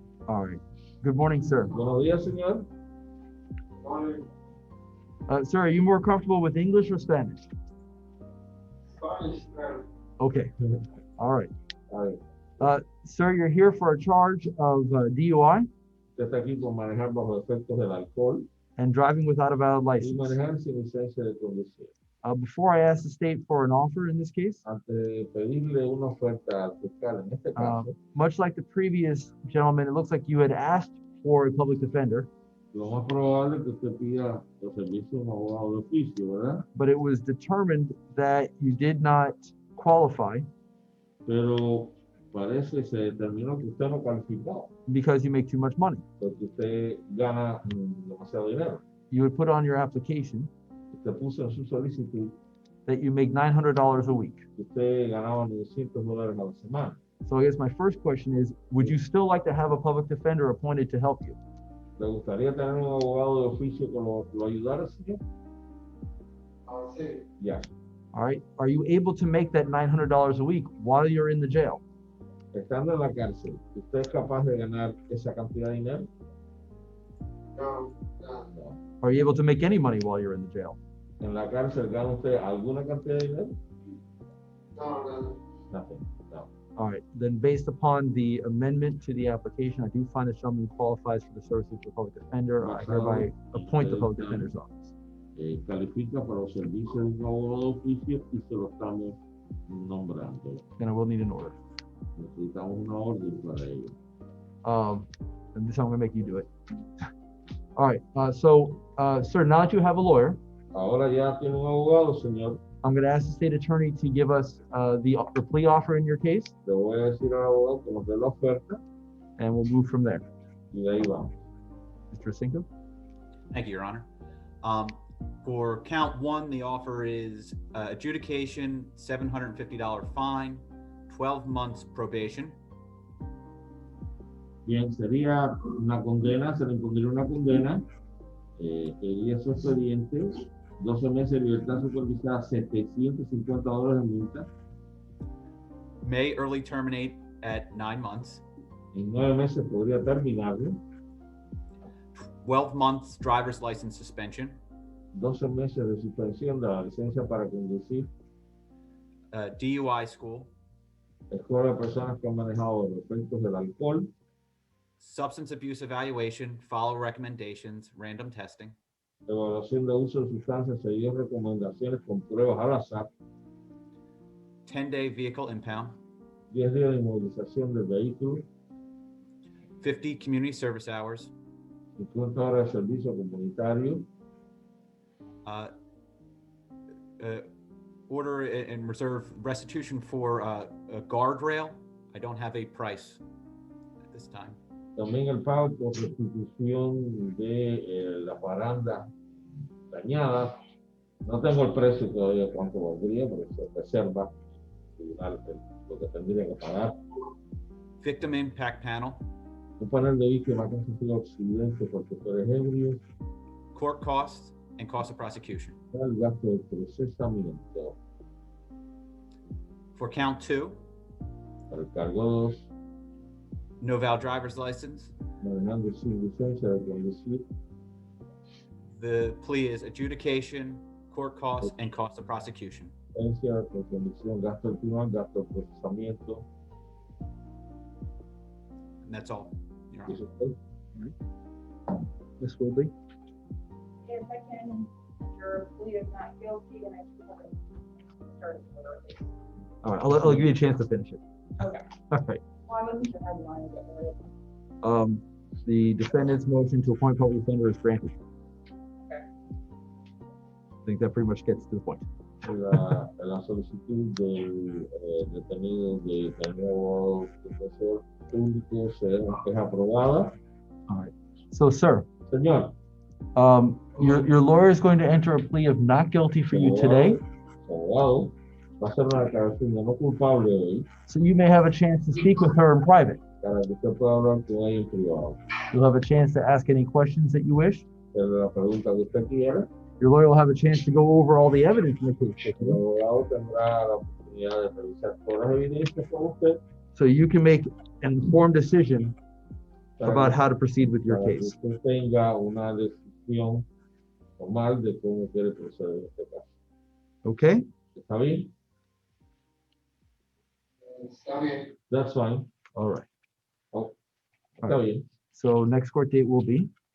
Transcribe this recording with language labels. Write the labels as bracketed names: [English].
[English] All right. Good morning, sir. [Spanish] Buenos días, señor. [English] Sir, are you more comfortable with English or Spanish? [Spanish] Spanish, [English] Okay. All right. All right. Sir, you're here for a charge of DUI [Spanish] Usted está aquí por manejar bajo efectos del alcohol [English] and driving without a valid [Spanish] y [English] license. [Spanish] manejar sin licencia de conducir. [English] Before I ask the state for an offer in this case, [Spanish] Antes de pedirle una oferta al fiscal, en este caso, [English] much like the previous gentleman, it looks like you had asked for a public defender, [Spanish] lo más probable es que usted pida los servicios de un abogado de oficio, ¿verdad? [English] but it was determined that you did not qualify [Spanish] Pero parece, se determinó que usted no calificaba, [English] because you make too much money. [Spanish] porque usted gana demasiado dinero. [English] You would put on your application [Spanish] Usted puso en su solicitud [English] that you make $900 a week. [Spanish] que usted ganaba $900 a la semana. [English] So I guess my first question is, would you still like to have a public defender appointed to help you? [Spanish] ¿Le gustaría tener un abogado de oficio que lo ayudara, señor? Sí. Ya. [English] All right. Are you able to make that $900 a week while you're in the jail? [Spanish] Estando en la cárcel, ¿usted es capaz de ganar esa cantidad de dinero? No. [English] No. Are you able to make any money while you're in the jail? [Spanish] ¿En la cárcel gana usted alguna cantidad de dinero? No. [English] Nothing. No. All right. Then based upon the amendment to the application, I do find that someone qualifies for the services of the public defender. I hereby appoint the public defender's office. [Spanish] Califica para los servicios de un abogado de oficio y se lo estamos nombrando. [English] Then I will need an order. [Spanish] Necesitamos una orden para ello. [English] And this I'm going to make you do it. All right. Sir, now that you have a lawyer, [Spanish] Ahora ya tiene un abogado, señor. [English] I'm going to ask the state attorney to give us the plea offer in your case, [Spanish] Le voy a decir al abogado que nos dé la oferta [English] and we'll move from there. [Spanish] y de ahí vamos. [English] Mr. Cinco? Thank you, Your Honor. For count one, the offer is adjudication, $750 fine, 12 months probation. [Spanish] Bien, sería una condena, se le impondría una condena, iría su expediente, 12 meses de libertad supervisada, $750 de multa, [English] May early terminate at 9 months. [Spanish] en 9 meses podría terminarlo, [English] 12 months driver's license suspension, [Spanish] 12 meses de suspensión de la licencia para conducir, [English] DUI school, [Spanish] escuela de personas que han manejado los efectos del alcohol, [English] substance abuse evaluation, follow recommendations, random testing, [Spanish] evaluación de uso de sustancias, seguir recomendaciones con pruebas al azar, [English] 10-day vehicle impound, [Spanish] 10 días de inmovilización del vehículo, [English] 50 community service hours, [Spanish] 50 horas de servicio comunitario, [English] order and reserve restitution for a guardrail. I don't have a price at this time. [Spanish] también el pago por restitución de la baranda dañada. No tengo el precio todavía cuánto valdría, pero se reserva lo que tendría que pagar. [English] Victim impact panel, [Spanish] Un panel de víctimas que han sufrido accidentes por choferes ebrios, [English] court costs, and cost of prosecution. [Spanish] el gasto de procesamiento. [English] For count two, [Spanish] Para el cargo 2, [English] no valid driver's license. [Spanish] manejando sin licencia de conducir, [English] The plea is adjudication, court costs, and cost of prosecution. [Spanish] licencia de conducción, gasto del tribunal, gasto de procesamiento. [English] And that's all, Your Honor. [Spanish] Eso es. [English] Ms. Woodley? If I can, your plea is not guilty, and I should have it started early. All right, I'll give you a chance to finish it. Okay. All right. Well, I wasn't sure how you wanted to get rid of it. The defendant's motion to appoint public defender is granted. Okay. I think that pretty much gets to the point. [Spanish] La solicitud del detenido de tener abogado defensor público es aprobada. [English] All right. So, sir, [Spanish] Señor, [English] Your lawyer is going to enter a plea of not guilty for you today, [Spanish] Abogado, va a hacer una declaración de no culpable hoy [English] so you may have a chance to speak with her in private. [Spanish] para que usted pueda hablar con ella en privado. [English] You'll have a chance to ask any questions that you wish. [Spanish] Hacerle la pregunta que usted quiera. [English] Your lawyer will have a chance to go over all the evidence in the case with [Spanish] El [English] you, [Spanish] abogado tendrá la oportunidad de revisar todas las evidencias con usted [English] so you can make an informed decision [Spanish] para [English] about [Spanish] que, [English] how to proceed with your [Spanish] para que [English] case. [Spanish] usted tenga una decisión formal de cómo quiere proceder en este caso. [English] Okay? [Spanish] ¿Está bien? Está bien. [English] That's fine. All right. [Spanish] Está bien. [English] So next court date will be